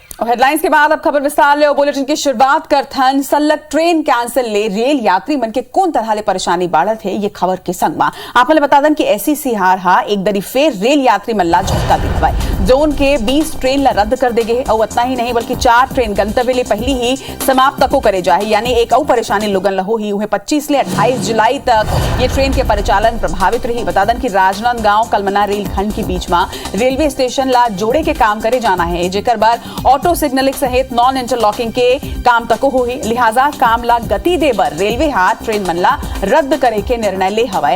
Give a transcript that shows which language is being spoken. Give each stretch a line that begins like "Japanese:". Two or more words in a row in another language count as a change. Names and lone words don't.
Chhattisgarhi: हेडलाइंस के बाद अब खबर विस्तार ले और बुलेटिन की शुरुआत करथन सल्लग ट्रेन कैंसिल ले रेल यात्री मन के कौन तरह ले परेशानी बाढ़त है ये खबर के संग में आप बता दें कि एससीसीआर हा एक दरी फेर रेल यात्री मन ला झटका दी हवाए जोन के 20 ट्रेन ला रद्द कर दे गए और इतना ही नहीं बल्कि 4 ट्रेन गंतव्य ले पहली ही समाप्त तको करे जाए यानी एक और परेशानी लोगन ला ही उन्हें 25 ले 28 जुलाई तक ये ट्रेन के परिचालन प्रभावित रही। बता दें कि राजनांदगांव कलमना रेलखंड के बीच में रेलवे स्टेशन ला जोड़े के काम करे जाना है जेकर बार ऑटो सिग्नलिंग सहित नॉन इंटरलॉकिंग के काम तको हो ही लिहाजा काम ला गति देबर रेलवे हाथ ट्रेन मन ला रद्द करे के निर्णय ले हवाए।